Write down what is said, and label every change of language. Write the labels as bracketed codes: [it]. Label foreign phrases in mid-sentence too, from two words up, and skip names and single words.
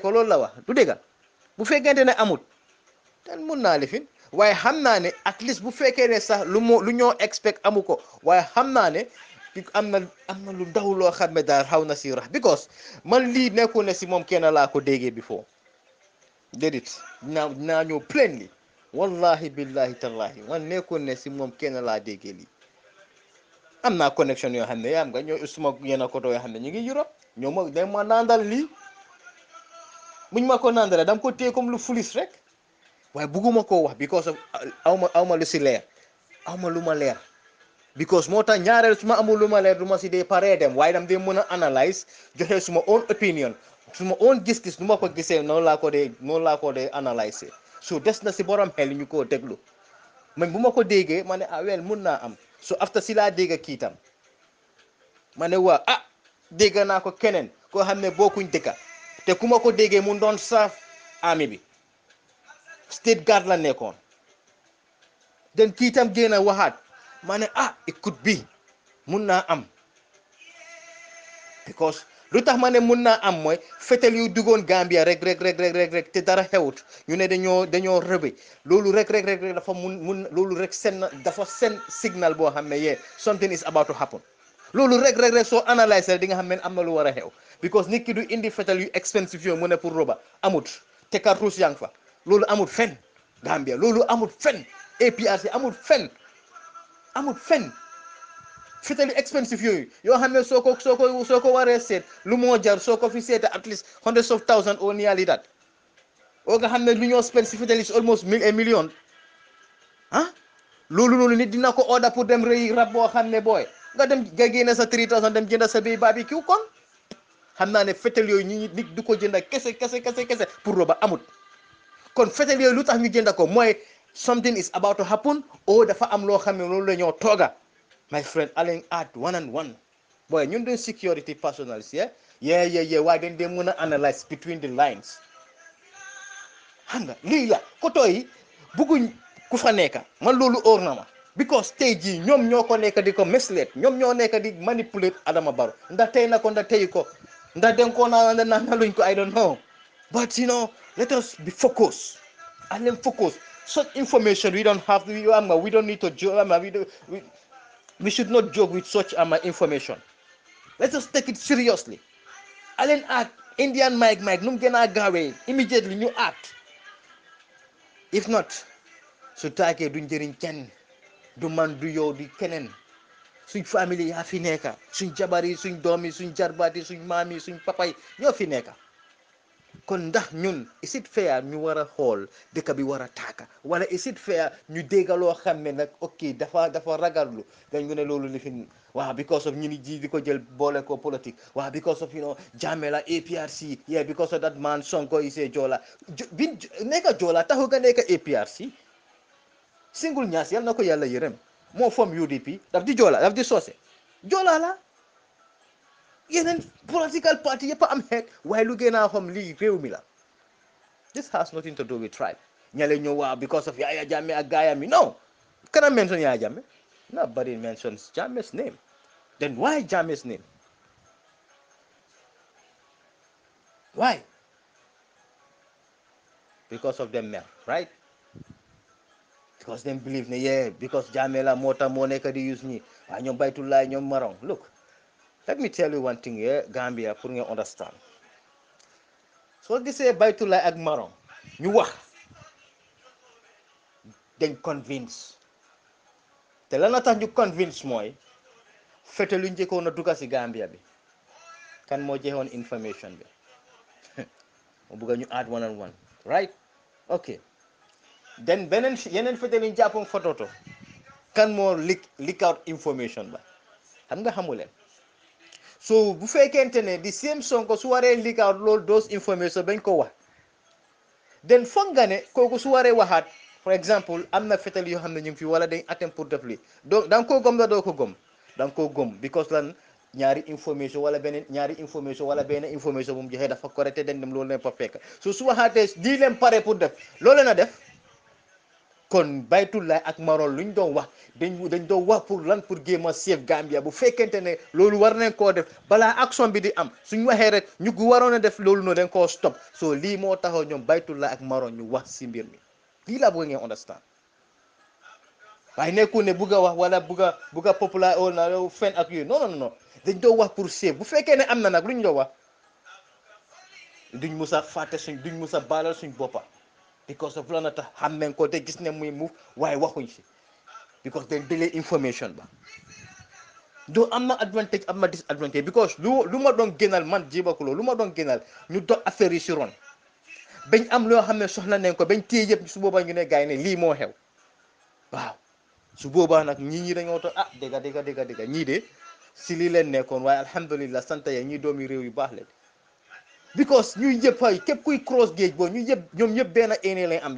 [wo] ko loolu la wax du dëgg bu fekkente ne amul ten mun naa lifin waaye xam naa ne [en] at least [wo] bu fekkee ne sax lu ñoo expect amu ko waaye xam naa ne am na lu ndaw loo xam ne daal xaw na si rax because man lii nekkul ne si moom kenn laa ko déggee before déedéet dinaa ñëw plainly [ar] والله بالله تالله [wo] man nekkul ne si moom kenn laa déggee lii am naa connection yoo xam ne yaa am nga ñoo suma yenn koto yoo xam ne ñu ngi Europe ñoo ma dañ ma nandal lii muñ ma ko nandale dama ko téye comme lu fulis rek waaye bugguma koo wax [en] because of [wo] awma lu si leer awma lu ma leer because moo tax ñaareel su ma amul lu ma leer du ma si dee paree dem waaye dam dee mën a analyse joxe suma [en] own opinion [wo] suma own gis-gis nu ma ko gisee noonu laa ko dee analyse so des na si borom xel ñu koo déglu man bu ma ko déggee ma ne wel mun naa am so after si laa dégg kiitam ma ne waa dégg naa ko keneen koo xam ne bokkuñ dëkka te ku ma ko déggee mu doon saaf army bi [en] state guard [wo] la nekkoon den kiitam génn a waxaat ma ne [en] it could be [wo] mun naa am because lu tax ma ne mun naa am mooy fetel yu duggoon Gambia rek te dara xewut ñu ne dañoo rëbe loolu rek dafa mun loolu rek dafa seen signal boo xam ne yee [en] something is about to happen [wo] loolu rek soo analyse di nga xam ne am na lu war a xew because nit ki du indi fetel yu expensive yooyu mu ne pour roba amut te cartouche yaa ngi fa loolu amut fen Gambia loolu amut fen APRC amut fen fetel yu expensive yooyu yoo xam ne soo ko waree seet lu moo jar soo ko fi seete [en] at least hundreds of thousands or nearly that [wo] oo nga xam ne lu ñoo spend si fetel [en] is almost a million [wo] ah loolu noonu nit dina ko order pour dem rëy rab boo xam ne booy nga dem nga génne sa 3000 dem jënda sa béy barbecue kon xam naa ne fetel yooyu nit du ko jënda kese pour roba amut kon fetel yooyu lu tax ñu jënda ko mooy [en] something is about to happen [wo] o dafa am loo xam ne loolu la ñoo tooga [en] my friend Allen at 1-on-1 [wo] boy ñun doon [en] security personnels yeah [wo] waaye dañ dee mën a analyse [en] between the lines [wo] xam nga lii la koto yi bugguñ ku fa nekka man loolu óor na ma because tey jii ñoom ñoo ko nekk di ko mislead ñoom ñoo nekk di manipulate Adama Barrow ndax tey na ko ndax tey ko ndax den ko na luñ ko [en] I don't know but let us be focused and then focus such information we don't need to we should not joke with such information. Let us take it seriously. [wo] Allen act Indian Mike nu mu gën a gaawee immediately ñu act [en] if not [wo] su taakee duñ jëriñ kenn du man du yow di keneen suñ famille yaa fi nekka suñ jabar yi suñ doom yi suñ jarbaat yi suñ maam yi suñ papa yi ñoo fi nekka kon ndax ñun [en] is it fair [wo] ñu war a xool dëkk bi war a taaka wala [en] is it fair [wo] ñu déggaloo xam ne nag ok dafa ragallu dañ ne loolu li fi waaw [en] because of [wo] ñu ni ji di ko jël boole ko politique waaw [en] because of [wo] Jammeh la APRC yeah [en] because of that man Sonko is a Joola [wo] bi nekka Joola taxu nga nekka APRC Single Niasse yal na ko yàlla yërëm moo form UDP daf di Joola daf di soose Joola la yeneen [en] political party [wo] yëpp am xeet waaye lu gën a xam lii réew mi la [en] this has nothing to do with tribe [wo] ñale ñëw waaw [en] because of [wo] Yaya Jammeh ak gaayam yi no kana mention Yaya Jammeh [en] nobody mentions Jammeh's name then why Jammeh's name why because of them [wo] mer [en] right because them believe [wo] ne [en] yeah because [wo] Jammeh la moo tax moo nekk di use ñi waaye ñoom Baytullah ñoom Marong [en] look let me tell you one thing here [wo] Gambia pour nga understand soo gisee Baytullah ak Marong ñu wax dañ convince te lan la tax ñu convince mooy fete lu njëkkoon a dugga si Gambia bi kan moo joxoon information bi mu bugga ñu [en] add 1-on-1 right ok then [wo] yeneen fete lu ñu jàppoon fototo kan moo [en] leak out information [wo] ba xam nga xamuleen so bu fekkente ne di same Sonko su waree [en] leak out [wo] loolu [en] those information [wo] bañ ko wax then foog nga ne kooku su waree waxaat [en] for example [wo] am na fetel yoo xam ne ñu ngi fi wala dañ attempt pour def lii donc da nga koo gëm la doo ko gëm da nga koo gëm because lan ñaari information wala benn information bu mu joxee dafa correct dañ dem loolu leen fa fekk so su waxaatee lii leen pare pour def loolu leen a def kon Baytullah ak Marong luñ doon wax dañ doon wax pour lan pour géem a save Gambia bu fekkente ne loolu war nañ koo def balaa action bi di am suñ waxee rek ñu gu waroon a def loolu noonu dañ koo stop so lii moo taxaw ñoom Baytullah ak Marong ñu wax si mbir mi lii laa bëgg ngeen understand waaye nekkul ne bugg a wax wala bugg a popular o na fen ak yooyu non dañ doon wax pour save bu fekkee ne am na nag luñ doon wax duñ mus a fàtte duñ mus a baalal suñ boppa because of la na tax xam nañ ko te gis ne muy move waaye waxuñ si because dañ delay information ba doo am na advantage am na disadvantage because lu ma doon gënal man Jiba Kulo lu ma doon gënal ñu dox affaire yi si ron bañ am loo xam ne soxla nañ ko bañ téye yëpp su boobaa ñu ne gars yi ne lii moo xew waaw su boobaa nag ñi dañoo toog dégga ñii de si lii leen nekkoon waaye alhamdulillah sant ya ñii doomi réew yu baax leen because ñuy yëpp ay képp kuy cross géej boo ñu yëpp ñoom ñëpp benn ene lañ am